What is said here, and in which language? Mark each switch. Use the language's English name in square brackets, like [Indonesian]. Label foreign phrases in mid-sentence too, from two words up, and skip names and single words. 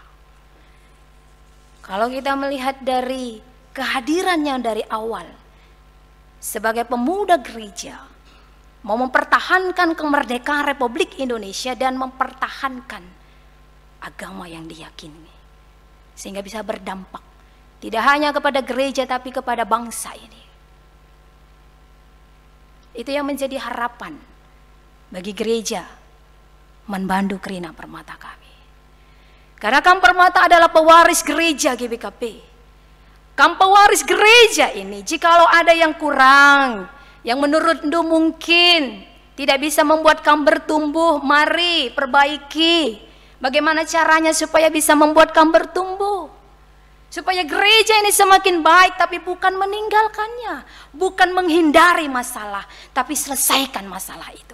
[Indonesian] Kalau kita melihat dari kehadirannya dari awal sebagai pemuda gereja, mau mempertahankan kemerdekaan Republik Indonesia dan mempertahankan agama yang diyakini, sehingga bisa berdampak tidak hanya kepada gereja tapi kepada bangsa ini. Itu yang menjadi harapan bagi gereja Manbandu Krina Permata kami. Karena Kam Permata adalah pewaris gereja GBKP. Kam pewaris gereja ini, jikalau ada yang kurang, yang menurut Ndu mungkin tidak bisa membuat Kam bertumbuh, mari perbaiki. Bagaimana caranya supaya bisa membuat Kam bertumbuh? Supaya gereja ini semakin baik, tapi bukan meninggalkannya, bukan menghindari masalah, tapi selesaikan masalah itu.